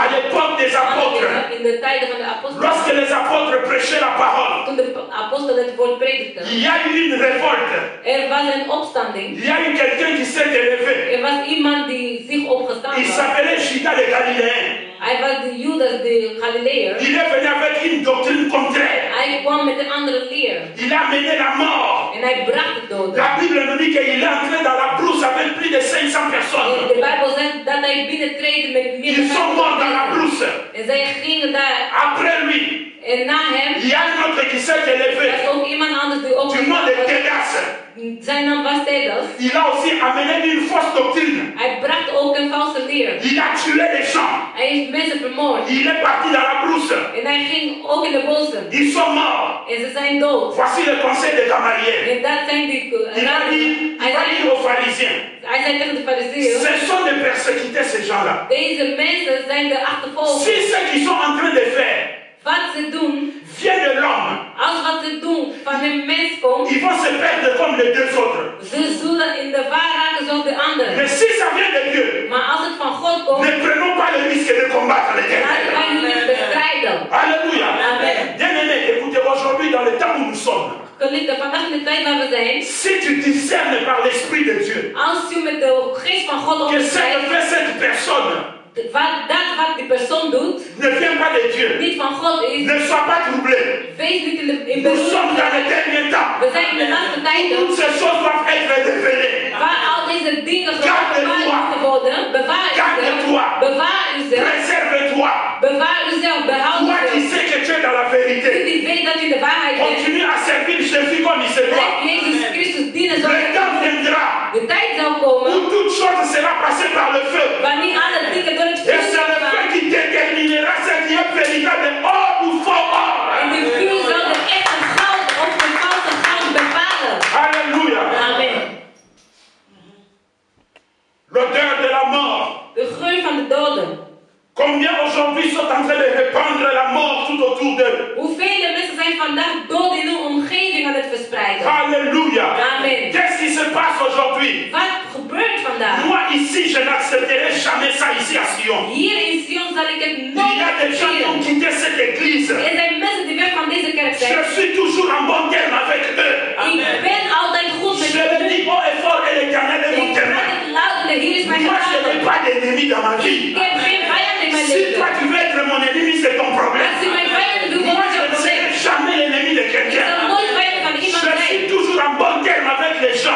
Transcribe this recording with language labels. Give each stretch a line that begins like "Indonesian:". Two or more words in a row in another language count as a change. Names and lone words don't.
French: à l'époque des apôtres,
Dutch: in de tijden van de apostelen,
French: lorsque les apôtres prêchaient la parole,
Dutch: toen de apostelen het woord predikten,
French: il y a eu une révolte.
Dutch: Was een opstanding.
French: Il y a eu quelqu'un qui s'est élevé.
Dutch: Was iemand die zich opgestaan was.
French: Il s'appelait Judas le Galiléen.
Dutch: Hij was de Judas de Galileër.
French: Il est venu avec une doctrine contraire.
Dutch: Hij kwam met een andere leer.
French: Il a mené la mort.
Dutch: En hij bracht het dood.
French: La Bible nous dit qu'il est entré dans la brousse avec plus de 500 personnes.
Dutch: De Bijbel zegt dat hij binnentreedde met meer dan 500
French: Ils sont morts dans la brousse.
Dutch: En zij gingen daar.
French: Après lui,
Dutch: en na hem,
French: il y a un autre qui s'est élevé.
Dutch: Er was ook iemand anders die ook.
French: Du nom de Tédas.
Dutch: Zijn naam was Tédas.
French: Il a aussi amené une fausse doctrine.
Dutch: Hij bracht ook een valse leer.
French: Il a tué les gens.
Dutch: Hij heeft mensen vermoord.
French: Il est parti dans la brousse.
Dutch: En hij ging ook in de bossen.
French: Ils sont morts.
Dutch: En ze zijn dood.
French: Voici le conseil de Gamaliel.
Dutch: En dat zijn die
French: il va dire aux pharisiens.
Dutch: Hij zei tegen de fariseeën.
French: Ce sont de persécuter ces gens-là.
Dutch: Deze mensen zijn de achtervolgers.
French: Si ce qu'ils sont en train de faire.
Dutch: Wat ze doen.
French: Vient de l'homme.
Dutch: Als wat ze doen van een mens komt.
French: Ils vont se perdre comme les deux autres.
Dutch: Ze zullen in de waar raken zoals de anderen.
French: Mais si ça vient de Dieu.
Dutch: Maar als het van God komt.
French: Ne prenons pas le risque de combattre l'Éternel.
Dutch: Laten wij niet bestrijden.
French: Alléluia. Amen. Bien-aimé, écoutez, aujourd'hui dans le temps où nous sommes.
Dutch: Geliefde, vandaag in de tijd waar we zijn.
French: Si tu discernes par l'Esprit de Dieu.
Dutch: Als je met de geest van God onderscheidt.
French: Que fait cette personne.
Dutch: Wat die persoon doet,
French: ne vient pas de Dieu.
Dutch: Niet van God is.
French: Ne sois pas troublé.
Dutch: Wees niet in
French: Nous sommes dans les derniers temps.
Dutch: We zijn in de laatste tijden.
French: Toutes ces choses doivent être révélées.
Dutch: Waar al deze dingen geopenbaard moeten worden. Bewaar uzelf. Bewaar uzelf.
French: Préserve-toi.
Dutch: Bewaar uzelf. Behoud
French: Toi qui sais que tu es dans la vérité.
Dutch: Die weet dat je de waarheid bent.
French: Continue à servir Jésus comme il se doit.
Dutch: Jezus Christus dienen zoals
French: le temps viendra.
Dutch: De tijd zal komen.
French: Où toute chose sera passée par le feu.
Dutch: Wanneer alle dingen door het
French: Et c'est le feu qui déterminera ce qui est véritable or ou faux or.
Dutch: En de vuur zal de echte goud of de valse goud bepalen.
French: Alléluia. Amen. L'odeur de la mort.
Dutch: De geur van de doden.
French: Combien aujourd'hui sont en train de répandre la mort tout autour d'eux?
Dutch: Hoeveel mensen zijn vandaag dood in hun omgeving aan het verspreiden?
French: Alléluia. Amen. Qu'est-ce qui se passe aujourd'hui?
Dutch: Wat gebeurt vandaag?
French: Moi ici, je n'accepterai jamais ça ici à Sion.
Dutch: Hier in Sion zal ik het nooit.
French: Il y a des gens qui ont quitté cette église.
Dutch: Er zijn mensen die weg van deze kerk zijn.
French: Je suis toujours en bon terme avec eux.
Dutch: Ik ben altijd goed met
French: je le dis haut et fort et l'Éternel est mon témoin. Moi, je n'ai pas d'ennemi dans ma vie. Si toi tu veux être mon ennemi, c'est ton problème. Moi, je ne serai jamais l'ennemi de quelqu'un. Je suis toujours en bon terme avec les gens.